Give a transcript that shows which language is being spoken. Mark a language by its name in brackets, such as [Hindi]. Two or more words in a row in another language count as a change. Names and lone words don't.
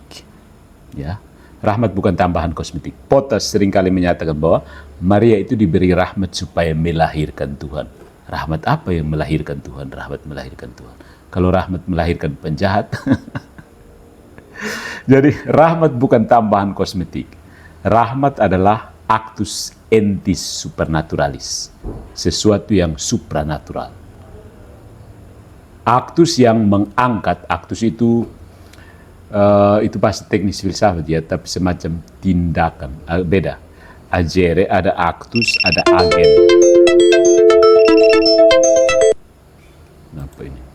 [Indonesian] Ya, rahmat bukan tambahan kosmetik. Potas seringkali menyatakan bahwa Maria itu diberi rahmat supaya melahirkan Tuhan. Rahmat apa yang melahirkan Tuhan? Rahmat melahirkan Tuhan. Kalau rahmat melahirkan penjahat, jadi rahmat bukan tambahan kosmetik. [Latin] Rahmat adalah actus entis supernaturalis, [Indonesian] sesuatu yang supranatural. Aktus yang mengangkat, aktus itu bahasa teknis filsafat ya, tapi semacam tindakan. Beda. Agere ada aktus, ada agen. Apa ini?